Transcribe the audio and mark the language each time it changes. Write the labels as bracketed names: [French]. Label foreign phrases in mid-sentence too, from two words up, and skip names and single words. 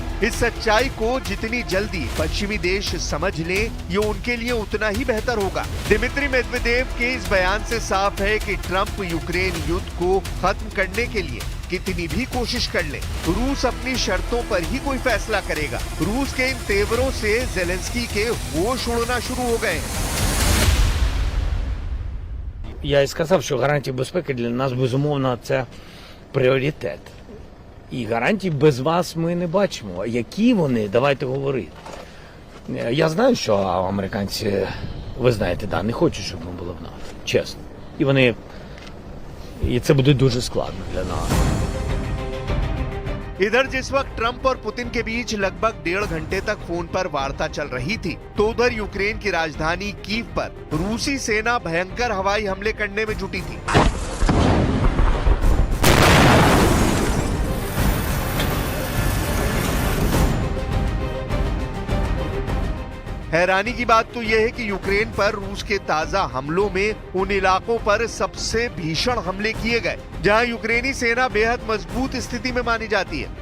[Hindi] इस सच्चाई को जितनी जल्दी पश्चिमी देश समझ लें, ये उनके लिए उतना ही बेहतर होगा। दिमित्री मेदवेदेव के इस बयान से साफ है कि ट्रंप यूक्रेन युद्ध को खत्म करने के लिए कितनी भी कोशिश कर ले, रूस अपनी शर्तों पर ही कोई फैसला करेगा। रूस के इन तेवरों से ज़ेलेंस्की के होश उड़ना शुरू हो गए हैं। [Ukrainian] Я і сказав, що гарантії безпеки для нас, безумовно, це пріоритет. І гарантій без вас ми не бачимо. Які вони? Давайте говорити. Я знаю, що американці, ви знаєте, да, не хочуть, щоб ми були в НАТО. Чесно. І це буде дуже складно для нас. [Hindi] इधर जिस वक्त ट्रंप और पुतिन के बीच लगभग 1.5 घंटे तक फोन पर वार्ता चल रही थी, तो उधर यूक्रेन की राजधानी कीव पर रूसी सेना भयंकर हवाई हमले करने में जुटी थी। हैरानी की बात तो यह है कि यूक्रेन पर रूस के ताजा हमलों में उन इलाकों पर सबसे भीषण हमले किए गए जहां यूक्रेनी सेना बेहद मजबूत स्थिति में मानी जाती है।